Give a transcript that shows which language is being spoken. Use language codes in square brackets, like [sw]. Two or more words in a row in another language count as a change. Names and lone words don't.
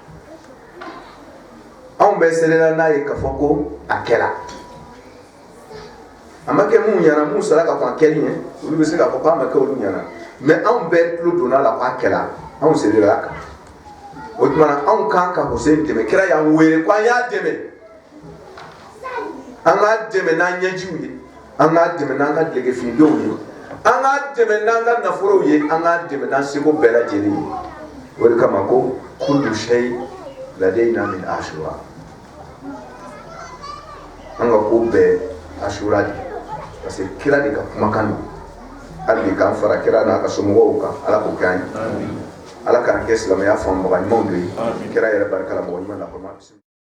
[bm] anw bɛ serera n'a ye k'a fɔ ko a kɛra a ma kɛ mun ɲɛna mun sara ka kɔn a kɛli ɲɛ olu bɛ se k'a fɔ k'a ma kɛ olu ɲɛna mais anw bɛɛ tulo donna la k'a kɛra anw serera a kan o tuma anw kan ka Hussein dɛmɛ kira y'an wele ko an y'a dɛmɛ an k'a dɛmɛ n'an ɲɛjiw ye an k'a dɛmɛ n'an ka dɛgɛfinidenw ye an k'a dɛmɛ n'an ka nafolow ye an k'a dɛmɛ n'an seko bɛɛ lajɛlen ye o de kama ko [ar] كل شيء لدينا من عاشوراء [bm] an ka ko bɛɛ Ashura de [fr] parce que [bm] kira de ka kumakan don hali bi k'an fara kira n'a ka somɔgɔw kan Ala k'o kɛ an ye Ala k'an kɛ silamɛya faamubaga ɲumanw de ye kira yɛrɛ barika la mɔgɔ ɲuman na